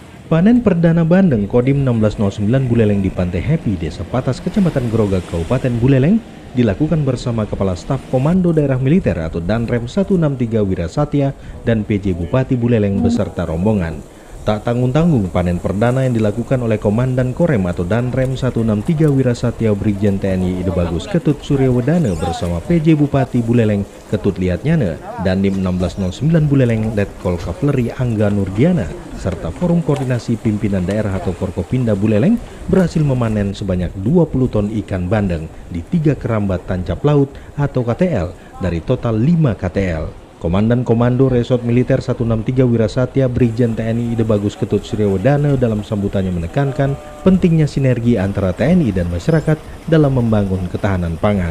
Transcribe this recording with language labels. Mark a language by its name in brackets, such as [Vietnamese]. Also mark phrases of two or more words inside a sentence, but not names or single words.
[Indonesian] Panen perdana bandeng Kodim 1609 Buleleng di Pantai Happy, Desa Patas, Kecamatan Grogak, Kabupaten Buleleng, dilakukan bersama Kepala Staf Komando Daerah Militer atau Danrem 163 Wirasatya dan PJ Bupati Buleleng beserta rombongan. Tak tanggung-tanggung, panen perdana yang dilakukan oleh Komandan Korem atau Danrem 163 Wirasatya Brigjen TNI Ide Bagus Ketut Suryawedana bersama PJ Bupati Buleleng Ketut Liatnyana, Dandim 1609 Buleleng Letkol Kavleri Angga Nurdiana, serta Forum Koordinasi Pimpinan Daerah atau Forkopimda Buleleng berhasil memanen sebanyak 20 ton ikan bandeng di 3 kerambat tancap laut atau KTL dari total 5 KTL. Komandan Komando Resort Militer 163 Wirasatya Brigjen TNI Ide Bagus Ketut Suryawedana dalam sambutannya menekankan pentingnya sinergi antara TNI dan masyarakat dalam membangun ketahanan pangan.